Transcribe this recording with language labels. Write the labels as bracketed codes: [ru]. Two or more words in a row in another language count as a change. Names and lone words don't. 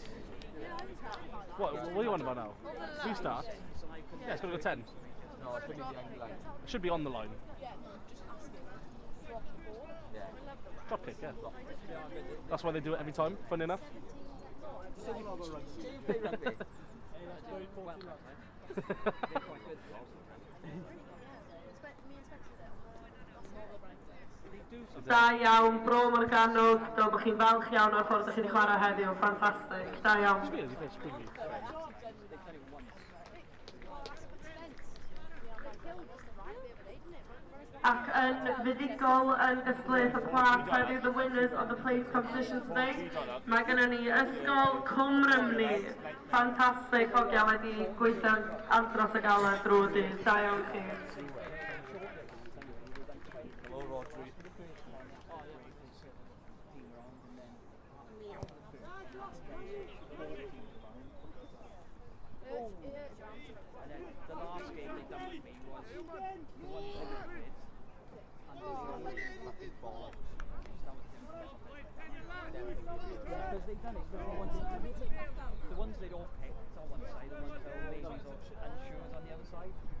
[en] What do you want about now? Restart? Yeah, it's got to go 10. No, it's going to be the end line. It should be on the line. Yeah, just ask him. Drop the ball. Yeah. Drop kick, yeah. That's why they do it every time, funny enough. Do you play rugby? [cy] Da iawn, Bro Morgannwg, do bod chi'n falch iawn o'r ffordd ydych chi wedi chwarae heddiw, ffantastig, da iawn. [en] Spears, he plays Spring League. [cy] Ac yn fuddigol yn gystadleuaeth y plant heddiw, [en] the winners of the plays competition today, [cy] mae gennym ni Ysgol Cwm Rymni. Ffantastig hogia wedi gweithio'n andros y galed drwy dydd, da iawn chi. [en] Hello, Rodri. The last game they done with me was the one because they done it the ones they don't pick on one side, the ones that are babies or unsure on the other side.